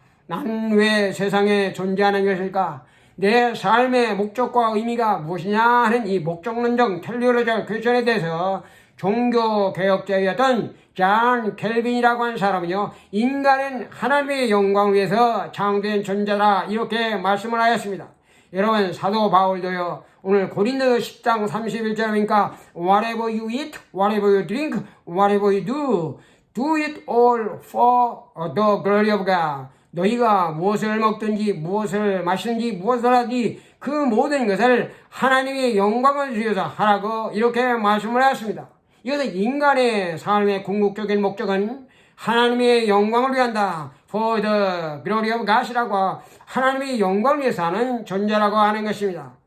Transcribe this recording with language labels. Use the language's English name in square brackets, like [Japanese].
[Korean] 나는 왜 세상에 존재하는 것일까? 내 삶의 목적과 의미가 무엇이냐 하는 이 목적론적 텔레올로지컬 퀘스천에 대해서 종교개혁자였던 존 켈빈이라고 하는 사람은요, 인간은 하나님의 영광을 위해서 창조된 존재다 이렇게 말씀을 하였습니다. 여러분, 사도 바울도요, 오늘 고린도서 10장 31절에 보니까 [English] Whatever you eat, whatever you drink, whatever you do, do it all for the glory of God. [Korean] 너희가 무엇을 먹든지 무엇을 마시든지 무엇을 하든지 그 모든 것을 하나님의 영광을 위해서 하라고 이렇게 말씀을 하였습니다. 이것은 인간의 삶의 궁극적인 목적은 하나님의 영광을 위한다. [English] For the glory of God [Korean] 이라고 하나님의 영광을 위해서 하는 존재라고 하는 것입니다.